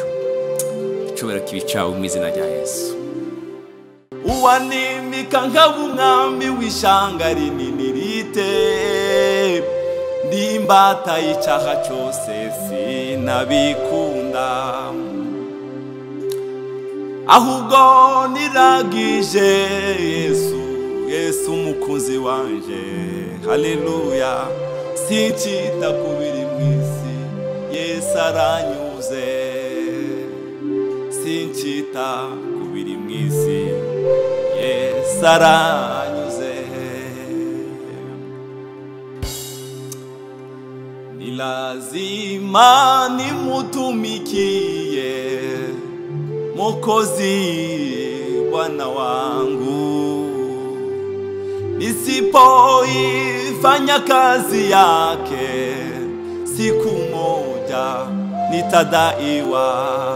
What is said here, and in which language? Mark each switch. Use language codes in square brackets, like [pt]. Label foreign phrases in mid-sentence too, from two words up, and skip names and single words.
[rw] Icyubahiro kibi cyawe mu izina rya Yesu. Uwanimika nk'umwami w'ishanga rinini rite, ndimbata y'icyaha cyose sinabikunda, ahubwo niragije Yesu umukunzi wanje. Haleluya. Sinchita kubiri mwisi, Yesu aranyuze. Sinchita kubiri mwisi, Yesu aranyuze. [sw] Ni lazima nimutumikie Mwokozi Bwana wangu, nisipoifanya kazi yake siku moja nitadaiwa.